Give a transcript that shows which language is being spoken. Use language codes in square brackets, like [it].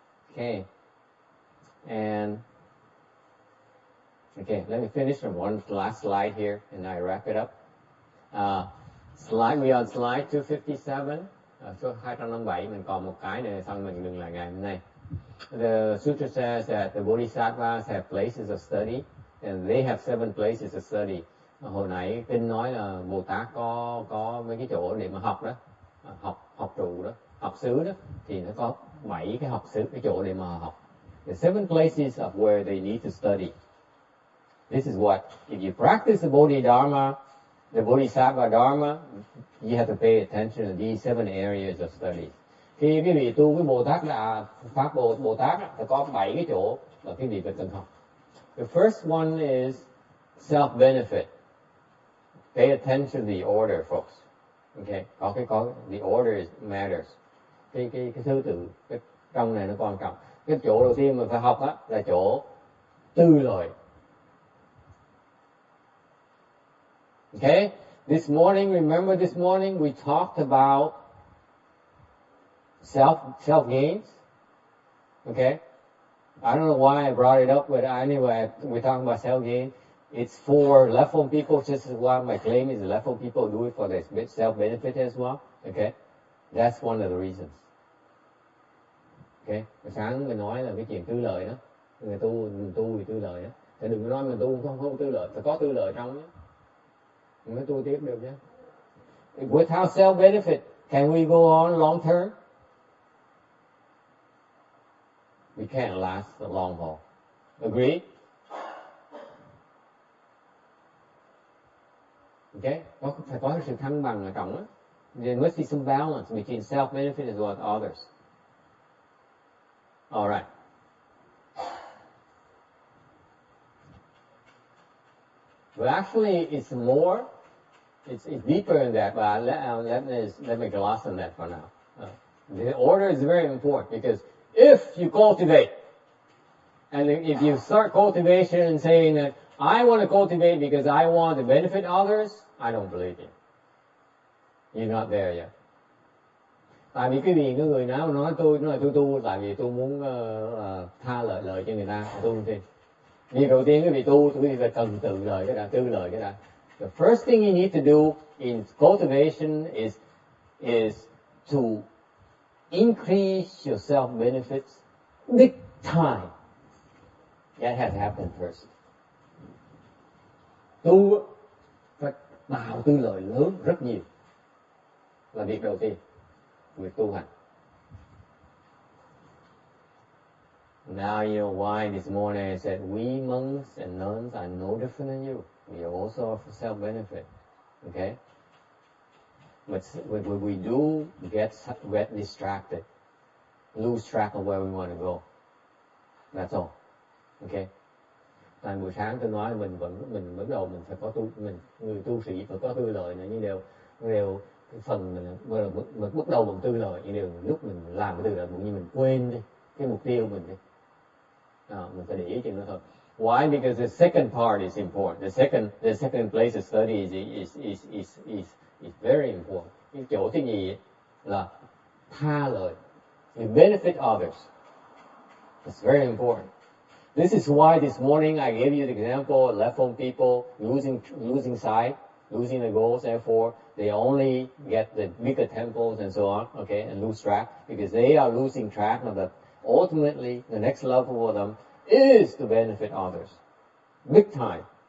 [en] Okay. And okay, let me finish on one last slide here and I wrap it up. We on slide 257. [vi] Số 257 mình còn một cái này xong mình dừng lại ngày hôm nay. [en] The Sutra says that the Bodhisattvas have places of study and they have 7 places of study. [vi] Hồi nãy kinh nói là Bồ Tát có mấy cái chỗ để mà học đó, học trụ đó, học xứ đó, thì nó có 7 cái học xứ, cái chỗ để mà học. [en] The 7 places of where they need to study. This is what, if you practice the Bodhidharma, the Bodhisattva Dharma, you have to pay attention to these 7 areas of study. [vi] Khi quý vị tu cái Bồ Tát là Pháp Bồ Tát thì có 7 cái chỗ mà quý vị phải cần học. [en] The first one is self-benefit. Pay attention to the order, folks. Okay, có the order matters. [vi] Cái thứ tự cái trong này nó quan trọng. Cái chỗ đầu tiên mình phải học á là chỗ tư lợi. [en] Okay, this morning, remember this morning we talked about self gains. Okay, I don't know why I brought it up, but anyway, we're talking about self gain. It's for leftfold people, just as well. My claim is leftfold people do it for their self-benefit as well. Okay, that's one of the reasons. [vi] Okay, sáng mình nói là cái chuyện tư lợi đó, người tu vì tư lợi đó. Thì đừng nói mình tu không tư lợi, phải có tư lợi trong nhé. Mình mới tu tiếp được nhé. [en] Without self-benefit, can we go on long term? We can't last the long haul. Agree? Okay? [vi] Phải có sự thăng bằng ở trong đó. [en] There must be some balance between self-benefit as well as others. All right. But actually, it's more, it's deeper than that, but let me gloss on that for now. The order is very important because if you cultivate, and if you start cultivation and saying that I want to cultivate because I want to benefit others, I don't believe you. You're not there yet. [vi] Tại vì cái gì cái người nào nói tôi tu tại vì tôi muốn tha lợi cho người ta, tu không tin. Việc đầu tiên cái vị tu thì phải cần tư lợi cái đã. [en] The first thing you need to do in cultivation is to increase your self benefits big time. That has happened first. [vi] Tu phải tạo tư lợi lớn rất nhiều là việc đầu tiên, việc tu hành. [en] Now you know why this morning I said we monks and nuns are no different than you. We are also for self-benefit. Okay? But what we do get distracted, lose track of where we want to go. That's all. Okay? [vi] Tại buổi sáng tôi nói mình bắt đầu mình phải có người tu sĩ phải có tư lợi nữa, nhưng đều cái phần mình bắt đầu bằng tư lợi, nhưng đều lúc mình làm cái tư lợi cũng như mình quên đi cái mục tiêu mình đi. Mình phải để ý chuyện đó thôi. [en] Why? Because the second part is important. The second place of study is very important. [vi] Cái chỗ thứ nhì là tha lợi. [en] You benefit others. It's very important. This is why this morning I gave you the example of left-home people losing sight, losing the goals. Therefore, they only get the bigger temples and so on, okay, and lose track because they are losing track of that. Ultimately, the next level for them is to benefit others, big time.